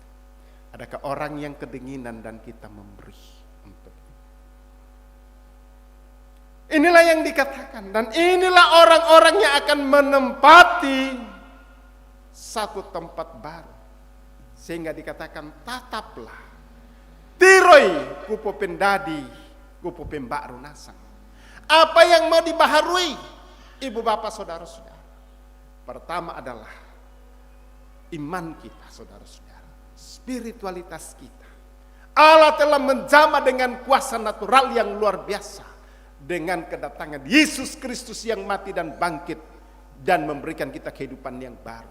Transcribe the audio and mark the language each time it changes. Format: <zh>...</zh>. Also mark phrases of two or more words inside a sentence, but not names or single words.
<id>Adakah orang yang kedinginan dan kita memberi untuk itu? Inilah yang dikatakan, dan inilah orang-orang yang akan menempati satu tempat baru, sehingga dikatakan tataplah tiroi kupo pendadi kupo pembak runasang. Apa yang mau dibaharui ibu bapak saudara-saudara? Pertama adalah iman kita, saudara-saudara, spiritualitas kita. Allah telah menjamah dengan kuasa natural yang luar biasa dengan kedatangan Yesus Kristus yang mati dan bangkit dan memberikan kita kehidupan yang baru.</id>